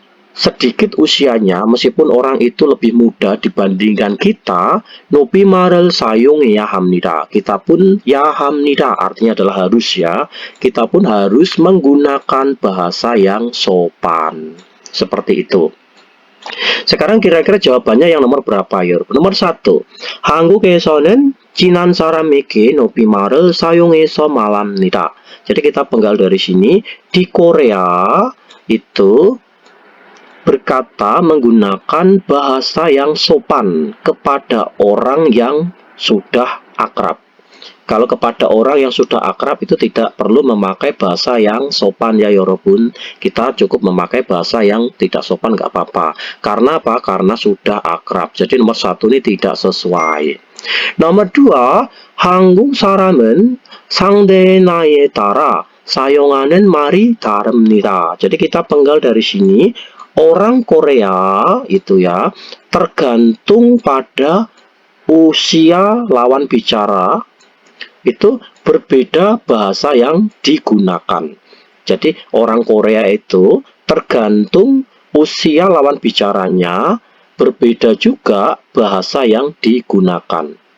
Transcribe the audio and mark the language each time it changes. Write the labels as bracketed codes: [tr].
[id] sedikit usianya, meskipun orang itu lebih muda dibandingkan kita, [ko] nopi marel sayung ya hamnida, [id] kita pun ya hamnida artinya adalah harus ya, kita pun harus menggunakan bahasa yang sopan seperti itu. Sekarang kira-kira jawabannya yang nomor berapa ya? Nomor 1. [ko] 한국에서는 친한 사람에게 높임말을 사용해서 말합니다. [id] Jadi kita penggal dari sini, di Korea itu berkata menggunakan bahasa yang sopan kepada orang yang sudah akrab. Kalau kepada orang yang sudah akrab itu tidak perlu memakai bahasa yang sopan ya 여러분. Kita cukup memakai bahasa yang tidak sopan nggak apa-apa. Karena apa? Karena sudah akrab. Jadi nomor 1 ini tidak sesuai. Nomor 2, [ko] 한국 사람은 상대의 나이에 따라 사용하는 말이 다릅니다. [id] Jadi kita penggal dari sini, orang Korea itu ya tergantung pada usia lawan bicara itu berbeda bahasa yang digunakan. Jadi orang Korea itu tergantung usia lawan bicaranya, berbeda juga bahasa yang digunakan.